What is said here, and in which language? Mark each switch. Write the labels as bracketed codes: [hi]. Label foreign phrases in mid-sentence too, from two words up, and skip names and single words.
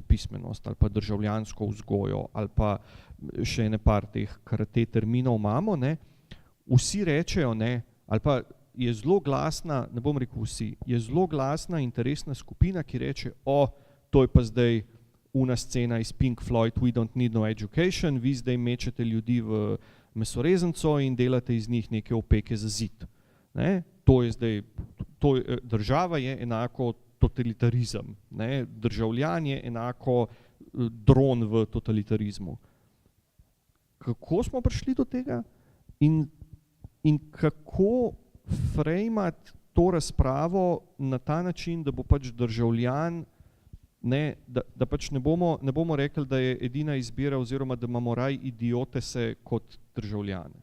[sl] pismenost ali pa državljansko vzgojo ali pa še ene par teh karate terminov imamo, ne, vsi rečejo, ne, ali pa je zelo glasna, ne bom rekel vsi, je zelo glasna interesna skupina, ki reče, to je pa zdaj una scena iz Pink Floyd, [en] We don't need no education, [sl] vi zdaj mečete ljudi v mesorezenco in delate iz njih neke opeke za zid. Ne? To je zdaj, država je enako totalitarizem, ne? Državljan je enako dron v totalitarizmu. Kako smo prišli do tega in kako frejmati to razpravo na ta način, da bo pač državljan, ne, da pač ne bomo rekli, da je edina izbira oziroma da imamo raj idiotese kot državljane.